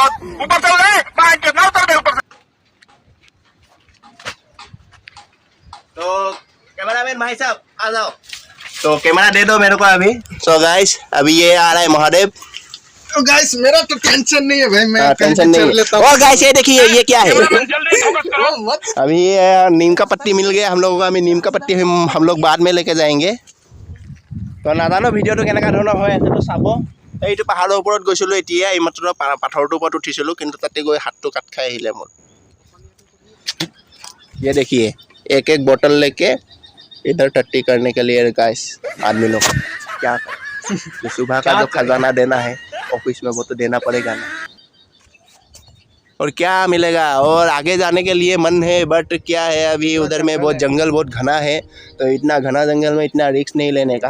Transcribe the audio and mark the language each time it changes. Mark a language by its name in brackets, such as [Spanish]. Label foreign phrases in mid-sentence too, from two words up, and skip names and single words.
[Hindi] तो कैमरामैन भाई साहब आ जाओ, तो कैमरा दे दो मेरे को अभी। [English] so guys [Hindi] अभी ये आ रहा है महादेव। तो गाइस मेरा तो टेंशन नहीं है भाई, मैं टेंशन नहीं है। और गाइस ये देखिए ये क्या है। अभी ये नीम का पत्ती मिल गया हम लोगों को। अभी नीम का पत्ती हम लोग बाद में लेके जाएंगे। [Assamese] তো নাজানো ভিডিঅ'টো কেনেকুৱা ধৰণৰ হৈ আছে তো চাব। এইটো পাহাৰৰ ওপৰত গৈছিলোঁ, এতিয়া এইমাত্ৰ পাথৰটোৰ ওপৰত উঠিছিলোঁ, কিন্তু তাতে গৈ হাতটো কাট খাই আহিলে মোৰ। [Hindi] ये देखिए एक एक बोतल लेके इधर टट्टी करने के लिए गाइस आदमी लोग क्या करें। सुबह का जो खजाना देना है ऑफिस में वो तो देना पड़ेगा ना। और क्या मिलेगा, और आगे जाने के लिए मन है, बट क्या है अभी उधर में बहुत जंगल बहुत घना है, तो इतना घना जंगल में इतना रिस्क नहीं लेने का।